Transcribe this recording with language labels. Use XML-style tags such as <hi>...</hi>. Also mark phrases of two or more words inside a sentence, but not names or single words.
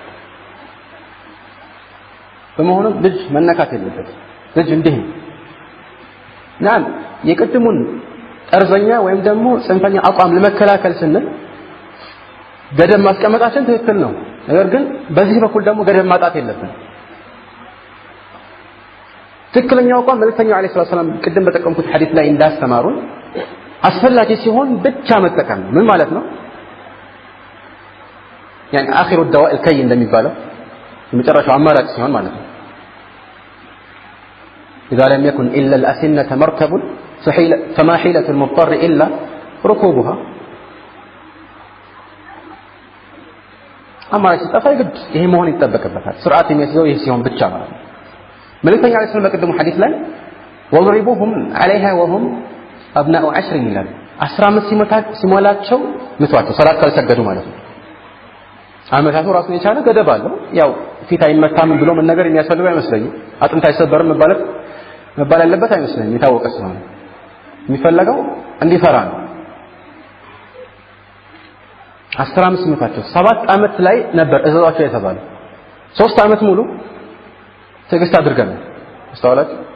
<am>በመሆኑም ልጅ መነካት የለበትም ልጅ እንዲህ ናን የቅድሙን ጠርዘኛ ወይም ደግሞ ጽንፈኛ አቋም ለመከላከል ስንል ገደብ ማስቀመጣችን ትክክል ነው ነገር ግን በዚህ በኩል ደግሞ ገደብ ማጣት የለብንም ትክክለኛው አቋም መልእክተኛው</am> <ar>عليه السلام</ar> <am>ቅድም በተጠቀምኩት ሐዲስ ላይ እንዳስተማሩን አስፈላጊ ሲሆን ብቻ መጠቀም ነው ምን ማለት ነው</am> <ar>يعني اخر الدواء الكي</ar> <am>እንደሚባለው የመጨረሻው አማራጭ ሲሆን ማለት ነው</am> <ar>اذا لم يكن الا الاسنه مركب فما حيله المضطر الا ركوبها</ar> <am>አማራጭ ሲጠፋ ግድ ይሄ መሆን ይጠበቅበታል ስርዓት የሚያስይዘው ይሄ ሲሆን ብቻ ማለት ነው መልእክተኛው</am> <ar>عليه السلام</ar> <am>በቀደሙ ሐዲስ ላይ</am> <ar>وضربوهم عليها وهم ابناء 10</ar> <am>ይላል 15 ሲሞላቸው ምቷቸው ሰላት ካልሰገዱ ማለት ነው አመታቱ ራሱን የቻለ ገደብ አለው ያው ፊት አይመታም ብሎ ምን ነገር የሚያስፈልገው አይመስለኝም አጥንት አይሰበርም መባል ያለበት አይመስለኝም የታወቀ ስለሆነ የሚፈልገው እንዲፈራ ነው 15 ምታቸው 7 አመት ላይ ነበር እዛቸው የተባለው 3 አመት ሙሉ ትዕግስት አድርገናል አስተዋላችሁ</am>